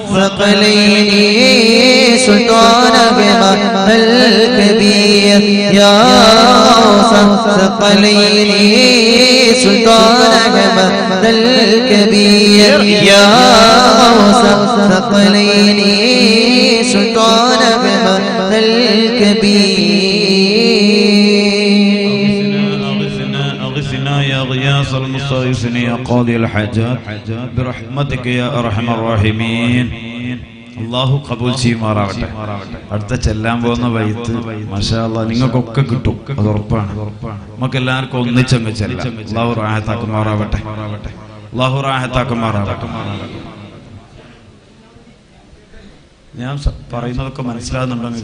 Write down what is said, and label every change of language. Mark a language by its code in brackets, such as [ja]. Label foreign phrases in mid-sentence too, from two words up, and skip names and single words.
[ar] ثقلين سلطان أحمد الكبير يا غوث ثقلين سلطان أحمد الكبير يا غوث ثقلين سلطان أحمد الكبير أغثنا يا غياث المستغيثين يا قاضي الحاجات برحمتك يا أرحم الراحمين [ml] അള്ളാഹു കബൂൽ ചെയ്യുമാറാവട്ടെ. അടുത്ത ചെല്ലാൻ പോകുന്ന വൈത്ത് [ar] ما شاء الله [ml] നിങ്ങൾക്കൊക്കെ കിട്ടും, അത് ഉറപ്പാണ്. നമുക്ക് എല്ലാവർക്കും ഒന്നിച്ചങ്ങ് ചെല്ലാം. അള്ളാഹു റാഹത്താക്കുമാറാവട്ടെ, അള്ളാഹു റാഹത്താക്കുമാറാവട്ടെ. ഞാൻ പറയുന്നതൊക്കെ മനസ്സിലാകുന്നുണ്ടോ?